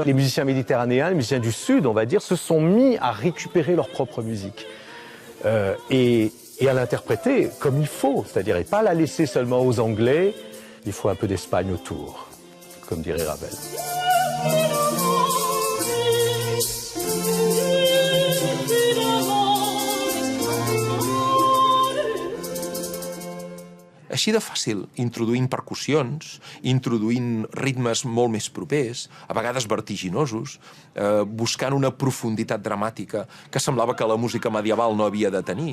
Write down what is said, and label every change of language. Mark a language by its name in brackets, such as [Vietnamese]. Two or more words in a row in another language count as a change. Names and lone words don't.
[French] Les musiciens méditerranéens, les musiciens du Sud, on va dire, se sont mis à récupérer leur propre musique et à l'interpréter comme il faut, c'est-à-dire et pas la laisser seulement aux Anglais. Il faut un peu d'Espagne autour, comme dirait Ravel. [Catalan] Així de fàcil, introduint percussions, introduint ritmes molt més propers, a vegades vertiginosos, buscant una profunditat dramàtica que semblava que la música medieval no havia de tenir.